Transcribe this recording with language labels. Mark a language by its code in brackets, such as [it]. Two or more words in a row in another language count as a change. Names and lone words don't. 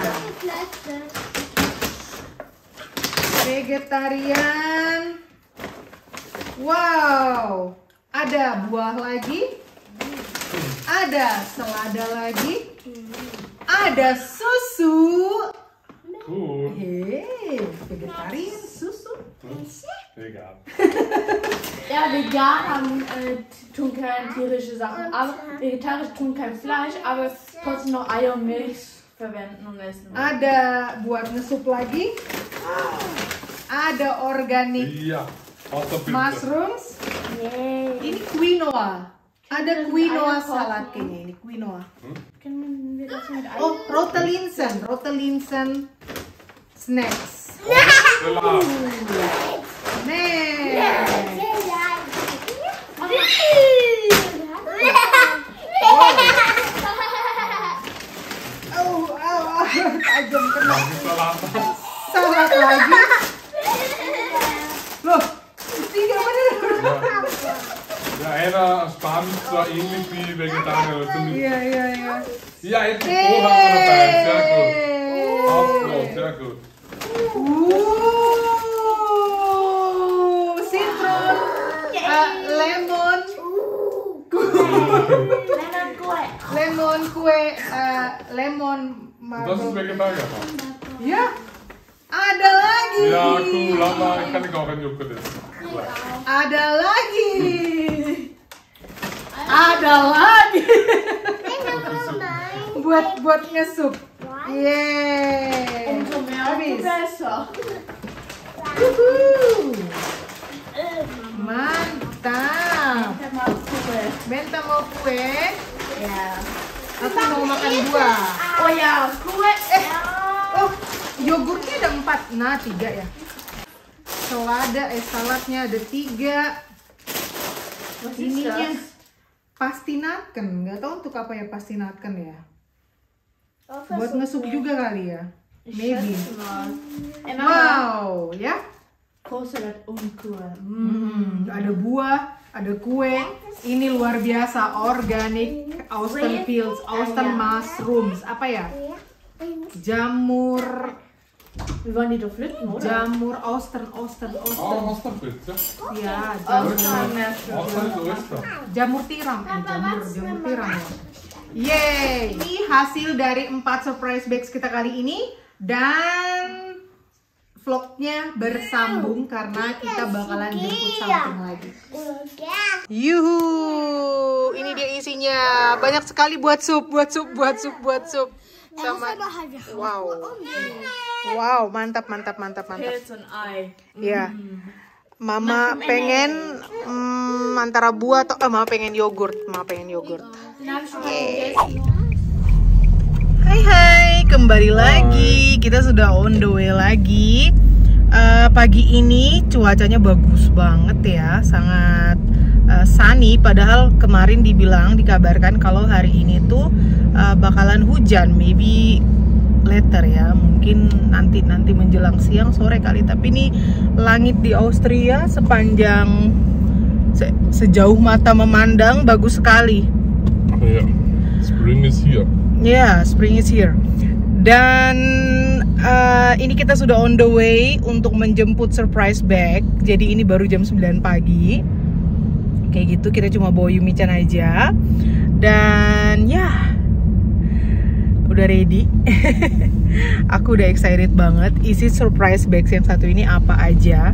[id] Vegetarian Wow, ada buah lagi, ada selada lagi, ada susu. [en] Cool. [id] Hei, vegetarian susu. [de] Vegan. Ja, vegan haben, tun keine tierische Sachen, aber vegetarisch tun kein Fleisch, aber trotzdem noch Eier und Milch verwenden und essen. [id] Ada buat ngesup lagi. Ada organik [de] Ja, was dat [en] mushrooms. Yay. [id] Ini quinoa. Ada [en] quinoa salad [id] kayaknya ini quinoa. [de] Können wir das mit Eier? Oh, rotelinsen snacks. Salat. [id] Next. Tajam kena [de] Salat. [id] salad lagi. Loh, tiga bener. [de] Ja, ene Spanisch war ähnlich wie Vegetarier. [id] Iya. [de] Ja, jetzt die Brot haben wir dabei. Sehr gut. Aufbrot, sehr gut. [en] Citron, lemon, lemon kue, lemon [de] Das ist Vegetarier. [id] Ya, ada lagi. [de] Ja, cool. Aber ich kann nicht auch ein Joghurt essen. [id] Ada lagi. Ada lagi. buat ngesup. Yeay. [de] Umso mehr, [id] Habis. [de] umso besser. [id] Wuhu. Mantap. [de] Ich mag Kugel. [id] Benta mau kue, [de] Ja. [id] aku mau makan buah. [de] Oh ja, Kugel. [id] Oh, yogurtnya ada 4, nah 3 ya. Saladnya ada 3. [de] Was ist [id] Ininya [de] das? pastinaken, [id] nggak tahu untuk apa ya pastinaken ya. Buat ngesup juga kali ya. [en] Maybe. Wow, ya. [de] Kohlsalat und Kugel. [id] Ada buah, ada kue. Ini luar biasa, [en] organic Austin Fields, Austin mushrooms. [id] Apa ya? Jamur, [de] Wir wollen die doch pflücken, oder? [id] jamur Austin. [de] Oh, Osterpilze. [id] Ya, [de] Oster ist Oyster. [id] jamur tiram, jamur tiram ya. Yeay, ini hasil dari 4 [en] surprise bags [id] kita kali ini dan vlognya bersambung karena kita bakalan jemput something lagi. Yuhu, ini dia isinya. Banyak sekali buat sup. Sama wow, mantap. Pilz und Ei. Ya. Mama pengen antara buah atau mama pengen yogurt. [de] Den habe ich schon mal gegessen. [id] Hai, kembali lagi. Kita sudah [en] on the way [id] lagi. Pagi ini cuacanya bagus banget ya, sangat sunny. Padahal kemarin dikabarkan kalau hari ini tuh bakalan hujan, [en] maybe later [id] ya, mungkin nanti menjelang siang sore kali. Tapi ini langit di Austria sepanjang sejauh mata memandang bagus sekali. [en] Ja, Spring is here. Ya, spring is here. [id] Dan ini kita sudah [en] on the way [id] untuk menjemput [en] surprise bag. [id] Jadi ini baru jam 9 pagi. Kayak gitu, kita cuma bawa Yumi-chan aja. Dan ya, udah ready. Aku udah excited banget. Isi [en] surprise bags [id] yang satu ini apa aja.